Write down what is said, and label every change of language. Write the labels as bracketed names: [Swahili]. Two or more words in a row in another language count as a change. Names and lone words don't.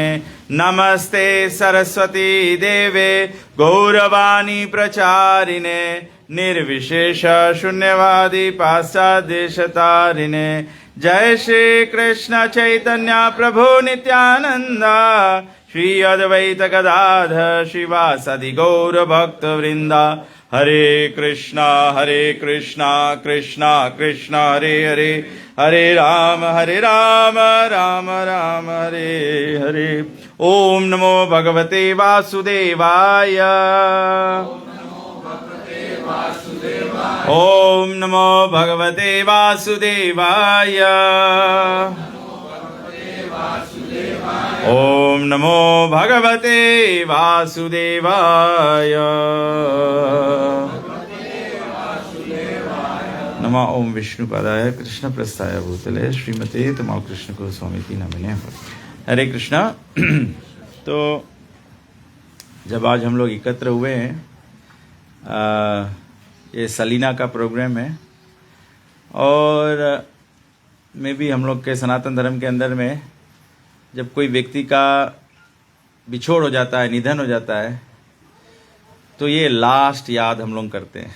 [Sanskrit] नमस्ते सरस्वती देवे गौरवाणी प्रचारिणे निर्विशेष शून्यवादी पाश्चादेशतारिणे। जय श्री कृष्ण चैतन्य प्रभु नित्यानंद श्री अद्वैत गदाधर शिवासादि गौर भक्त वृंदा। हरे कृष्णा कृष्णा कृष्णा हरे हरे हरे राम राम राम हरे हरे। ओम नमो भगवते वासुदेवाय। ओम नमो भगवते वासुदेवाय। ओम नमो भगवते वासुदेवाय। नमः ओम विष्णुपादाय कृष्ण प्रस्थाय भूतले श्रीमते तमाल कृष्ण को स्वामी की नमने। हरे कृष्णा। [Hindi] तो जब आज हम लोग एकत्र हुए हैं, ये सलीना का प्रोग्राम है और में भी हम लोग के सनातन धर्म के अंदर में जब कोई व्यक्ति का बिछोड़ हो जाता है, निधन हो जाता है, तो ये लास्ट याद हम लोग करते हैं।